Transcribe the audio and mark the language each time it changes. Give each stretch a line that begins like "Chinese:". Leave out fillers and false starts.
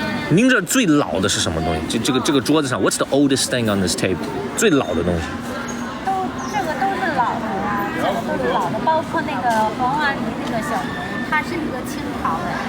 Chinese: 您这最老的是什么东西？这个桌子上
English: ，What's the oldest thing on this table？
Chinese: 最老的东西。这个都是老的啊，这个都是老的，包括那个黄花梨那个小门，它是一个清朝的。